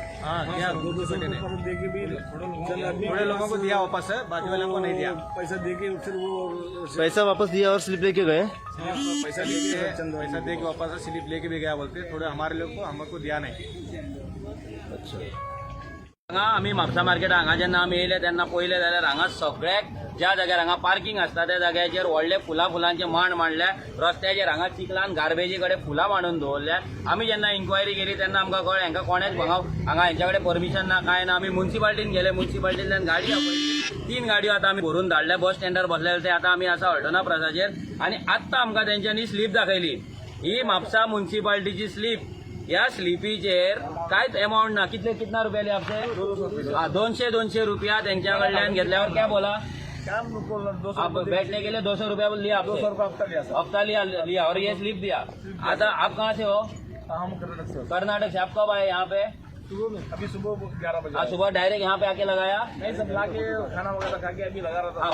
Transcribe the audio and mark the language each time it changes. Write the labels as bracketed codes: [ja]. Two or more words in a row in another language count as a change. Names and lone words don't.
[hi] हाँ दिया, थोड़े लोगों को दिया वापस है, बाकी वालों को नहीं दिया। पैसा वापस दिया और स्लिप लेके गए? पैसा दे के वापस स्लिप लेके भी गया बोलते। थोड़े हमारे लोग को हमको दिया नहीं। अच्छा, [kok] आम्ही म्हापसा मार्केट हांगा जेन्ना आमी येयले तेन्ना पयले जाल्यार हांगा सगळ्याक ज्या जाग्यार हांगा पार्किंग आसता त्या जाग्याचेर व्हडले फुलांचे मांड मांडले, रस्त्याचेर हांगा चिखलान गार्बेजी कडेन फुलां मांडून दवरल्या। आमी जेन्ना इन्क्वायरी केली तेन्ना आमकां कळ्ळें हांकां कोणेच हांगा हेंच्या कडेन परमिशन ना, काय ना। आमी म्युन्सिपाल्टीन गेले, म्युन्सिपाल्टींतल्यान गाडी आपयली, 3 गाडयो आतां आमी भरून धाडल्या। बस स्टँडार बसलेले ते आतां आमी आसा हळटना प्रसाचेर, आनी आत्तां आमकां तेंच्यांनी स्लीप दाखयली। ही म्हापसा म्युन्सिपाल्टीची स्लीप। या स्लिपीचेर कांयच अमाउंट ना। [hi] कितना रुपया लिया आपसे? [kok] हाँ, 200 रुपया त्यांच्या कडल्यान घेतल्यावर [hi] क्या बोला? आप बैठने के लिए 200 रुपया लिया आपसे? 200 रुपया हफ्ता लिया और ये स्लिप दिया। आता आप कहाँ से हो? हम कर्नाटक से। कर्नाटक से। आप कब आए यहाँ पे? अभी सुबह 11 बजे। सुबह डायरेक्ट यहाँ पे आके लगाया? नहीं, सब ला के खाना वगैरह खा के अभी लगा रहा था।